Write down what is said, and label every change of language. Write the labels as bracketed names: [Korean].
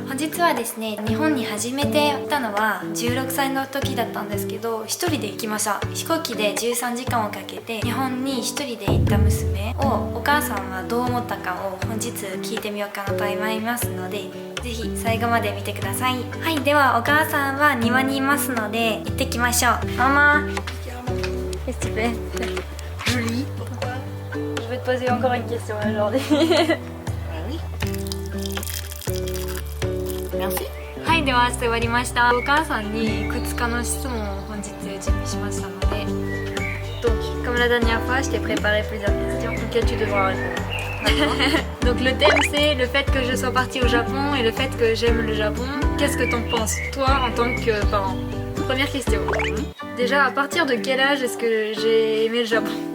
[Japanese] 本日はですね、日本に初めて来たのは16歳の時だったんですけど、一人で行きました。飛行機で13時間をかけて日本に一人で行った娘をお母さんはどう思ったかを本日聞いてみようかなと思いますので、ぜひ最後まで見てください。はい、ではお母さんは庭にいますので行ってきましょう。 [French] ママQu'est-ce que tu fais? Je lis. Pourquoi? Je vais te poser encore une question aujourd'hui. Oui. Merci. [Japanese] はい、では終わりました。お母さんにいくつかの質問を本日準備しましたので。 [French] Donc, comme la dernière fois, je t'ai préparé plusieurs questions auxquelles tu devras répondre. Donc le thème c'est le fait que je sois partie au Japon et le fait que j'aime le Japon. Qu'est-ce que t'en penses, toi, en tant que parent? Première question. Déjà, à partir de quel âge est-ce que j'ai aimé le Japon?